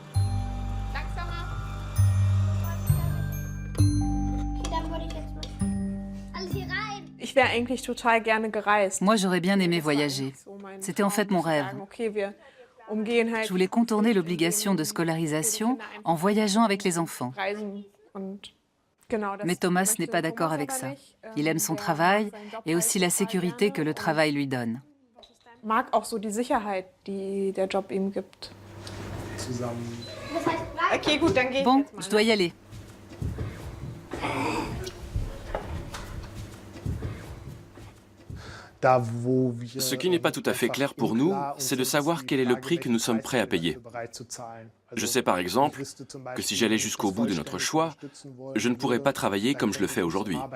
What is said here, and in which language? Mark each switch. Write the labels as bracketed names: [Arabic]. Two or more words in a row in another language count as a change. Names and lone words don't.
[French] Moi, j'aurais bien aimé voyager. C'était en fait mon rêve. Je voulais contourner l'obligation de scolarisation en voyageant avec les enfants. Mais Thomas n'est pas d'accord avec ça. Il aime son travail et aussi la sécurité que le travail lui donne. [German] Mag auch so die Sicherheit, die der Job ihm gibt. Okay, gut, dann gehe ich Bon, jetzt mal. [French] je dois y aller. Ce qui n'est pas tout à fait clair pour nous, c'est de savoir quel est le prix que nous sommes prêts à payer. Je sais par exemple que si j'allais jusqu'au bout de notre choix, je ne pourrais pas travailler comme je le fais aujourd'hui.